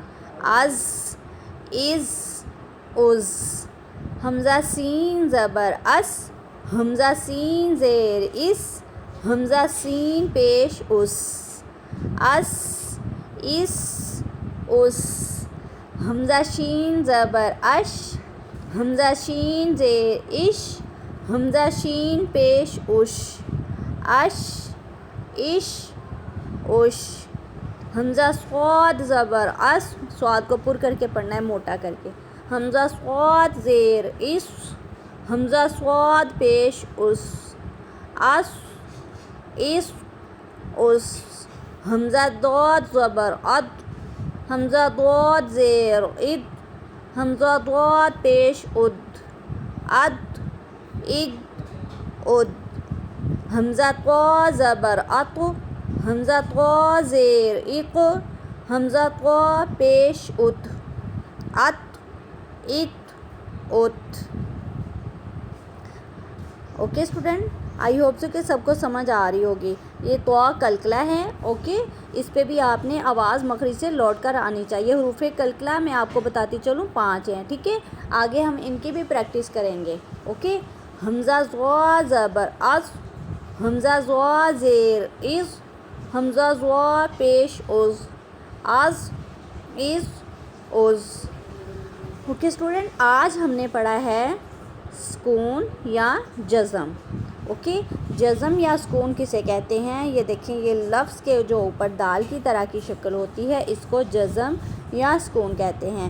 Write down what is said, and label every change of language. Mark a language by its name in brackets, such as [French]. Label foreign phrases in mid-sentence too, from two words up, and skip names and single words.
[Urdu] از از از. حمزہ سین زبر اس، حمزہ سین زیر اس، حمزہ سین پیش اس، اس اس اس. حمزہ شین زبر اش، حمزہ شین زیر اش، حمزہ شین پیش اش، اش اش اش. حمزہ صاد زبر اس، صاد کو پر کر کے پڑھنا ہے موٹا کر کے. حمزہ صاد زیر اس، حمزہ صاد پیش اس، اس اس اس. حمزہ داد زبر اد، حمزہ داد زیر اد، حمزہ داد پیش اد، اد اگ اد. حمزہ طا زبر اط، حمزہ طا زیر اق، حمزہ طا پیش ات، ات ات ات. [English] okay student, I hope so [Urdu] کہ سب کو سمجھ آ رہی ہوگی. یہ طا کلکلا ہے. اوکے، اس پہ بھی آپ نے آواز مخرج سے لوٹ کر آنی چاہیے. حروف کلکلا میں آپ کو بتاتی چلوں 5 ہیں. ٹھیک ہے، آگے ہم ان کی بھی پریکٹس کریں گے. اوکے. حمزہ زوا زبر از، حمزہ زوا زیر از، حمزہ زوا پیش از، از از از. [English] okay student, [Urdu] آج ہم نے پڑھا ہے سکون یا جزم. اوکے، جزم یا سکون کسے کہتے ہیں؟ یہ دیکھیں، یہ لفظ کے جو اوپر دال کی طرح کی شکل ہوتی ہے اس کو جزم یا سکون کہتے ہیں.